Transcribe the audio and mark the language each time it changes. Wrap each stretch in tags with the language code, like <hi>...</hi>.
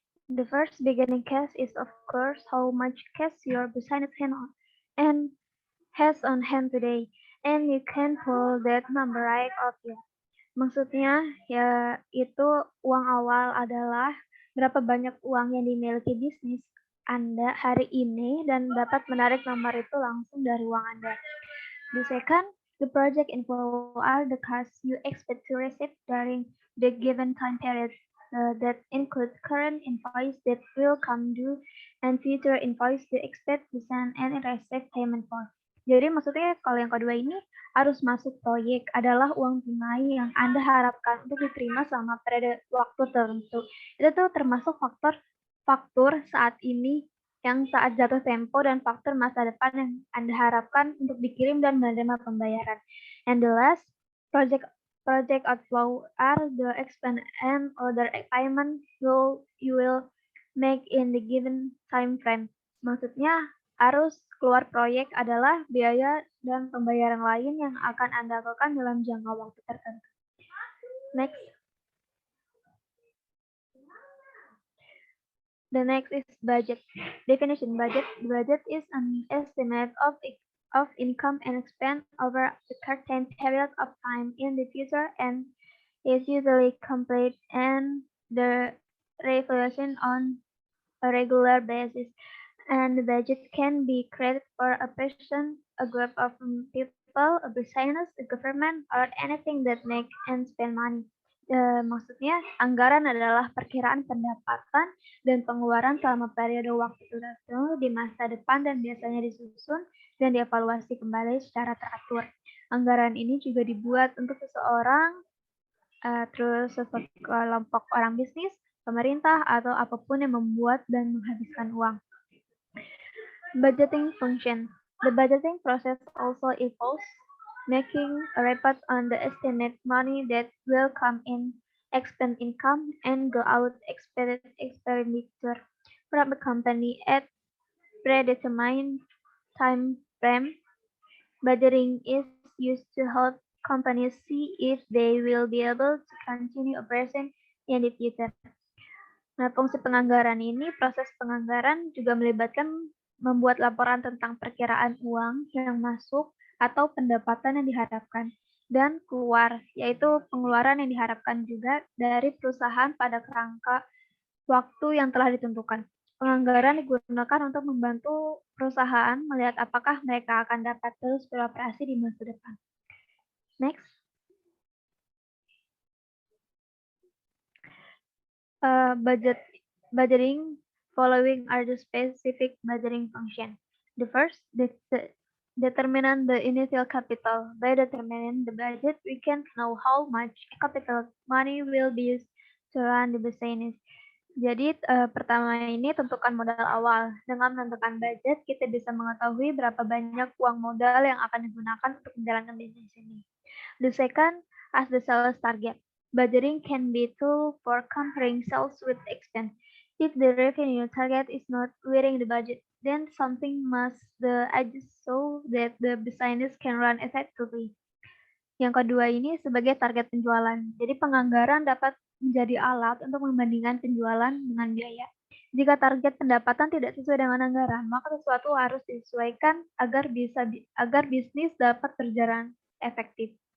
<en>The first beginning cash is of course how much cash your business has on hand today, and you can pull that number right out here.</en> <id>Maksudnya ya itu uang awal adalah berapa banyak uang yang dimiliki bisnis Anda hari ini dan dapat menarik nomor itu langsung dari uang Anda.</id> <en>The second, the project inflow are the cash you expect to receive during the given time period. That includes current invoice that will come due and future invoice you expect to send and receive payment for.</en> <id>Jadi maksudnya kalau yang kedua ini arus masuk proyek adalah uang tunai yang Anda harapkan untuk diterima selama periode waktu tertentu. Itu tuh termasuk faktur saat ini yang saat jatuh tempo dan faktur masa depan yang Anda harapkan untuk dikirim dan menerima pembayaran.</id> <en>And the last, project outflow are the expense and other payment you will make in the given time frame.</en> <id>Maksudnya, arus keluar proyek adalah biaya dan pembayaran lain yang akan Anda lakukan dalam jangka waktu tertentu.</id> <en>Next. The next is budget. Definition budget. Budget is an estimate of income and expense over a certain period of time in the future and is usually complete and the revaluation on a regular basis. And the budget can be created for a person, a group of people, a business, a government, or anything that make and spend money.</en> <id>Maksudnya, anggaran adalah perkiraan pendapatan dan pengeluaran selama periode waktu tertentu di masa depan dan biasanya disusun dan dievaluasi kembali secara teratur. Anggaran ini juga dibuat untuk seseorang, terus kelompok orang bisnis, pemerintah, atau apapun yang membuat dan menghabiskan uang.</id> <en>Budgeting function. The budgeting process also involves making a report on the estimate money that will come in, expend income, and go out expenditure from the company at predetermined time frame. Budgeting is used to help companies see if they will be able to continue operation in the future.</en> <id>Nah, fungsi penganggaran ini, proses penganggaran juga melibatkan membuat laporan tentang perkiraan uang yang masuk atau pendapatan yang diharapkan dan keluar, yaitu pengeluaran yang diharapkan juga dari perusahaan pada kerangka waktu yang telah ditentukan. Penganggaran digunakan untuk membantu perusahaan melihat apakah mereka akan dapat terus beroperasi di masa depan.</id> <en>Next. Budgeting. Following are the specific budgeting function. The first, determine the initial capital. By determining the budget, we can know how much capital money will be used to run the business.</en> <id>Jadi pertama ini tentukan modal awal. Dengan menentukan budget, kita bisa mengetahui berapa banyak uang modal yang akan digunakan untuk menjalankan bisnis ini.</id> <en>The second, as the sales target. Budgeting can be a tool for comparing sales with expense. If the revenue target is not within the budget, then something must be adjusted so that the business can run effectively.</en> <id>Yang kedua ini sebagai target penjualan. Jadi penganggaran dapat menjadi alat untuk membandingkan penjualan dengan biaya. Jika target pendapatan tidak sesuai dengan anggaran, maka sesuatu harus disesuaikan agar bisnis dapat berjalan efektif.</id>